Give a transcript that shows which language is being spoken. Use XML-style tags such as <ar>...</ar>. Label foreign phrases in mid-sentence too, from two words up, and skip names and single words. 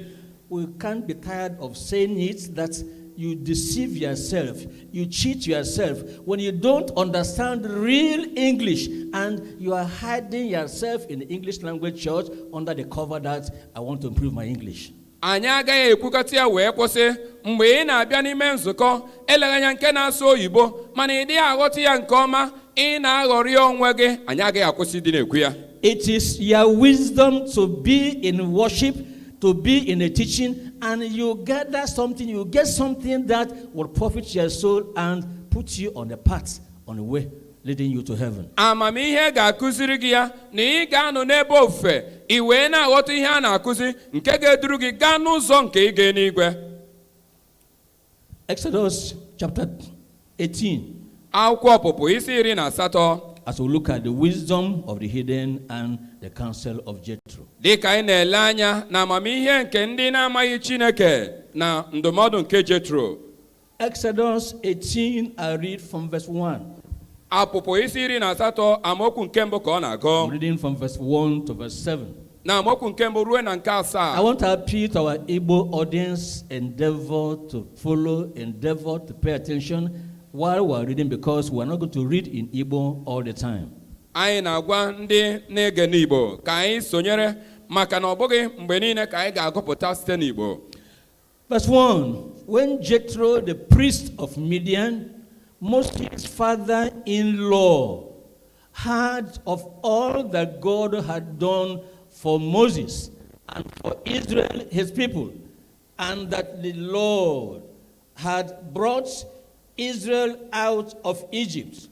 <en>We can't be tired of saying it that you deceive yourself, you cheat yourself when you don't understand real English and you are hiding yourself in the English language church under the cover that I want to improve my English.</en> <ig>Anyị agaghị ekwukọta ya wee kwụsị mgbe ị na-abịa n'ime nzukọ eleghị anya nke na-asụ oyibo mana ị dịghị aghọta ya nke ọma, ị na-aghọrị onwe gị. Anyị agaghị akwụsị dị na-ekwu ya.</ig> <en>It is your wisdom to be in worship, to be in a teaching, and you gather something, you get something that will profit your soul and put you on the path, on the way leading you to heaven.</en> <ig>Amamihe ga-akụziri gị ya na ị ga-anọ n'ebe ofufe, ị wee na-aghọta ihe a na-akụzi nke ga-eduru gị gaa n'ụzọ nke ị ga n'igwe.</ig> <en>Exodus chapter 18.</en> <ig>Akwụkwọ Ọpụpụ isi 18.</ig> <en>As we look at the wisdom of the hidden and the counsel of Jethro.</en> <ig>Dịka anyị na-ele anya na amamihe nke ndị na-amaghị Chineke na ndụmọdụ nke Jetro.</ig> <en>Exodus 18, I read from verse 1.</en> <ig>Apụpụ isi 18 amaokwu nke mbụ ka ọ na-agụ.</ig> <en>I'm reading from verse 1 to verse 7.</en> <ig>Na amaokwu nke mbụ ruo na nke 7.</ig> <en>I want to appeal to our Igbo audience, endeavor to follow, endeavor to pay attention, while we're reading, because we're not going to read in Igbo all the time.</en> <ig>Anyị na-agwa ndị na-ege n'Igbo ka anyị sonyere maka na ọ bụghị mgbe niile ka anyị ga-agụpụta site n'Igbo.</ig> <en>Verse 1, when Jethro, the priest of Midian, Moses' father-in-law, heard of all that God had done for Moses and for Israel, his people, and that the Lord had brought Israel out of Egypt.</en>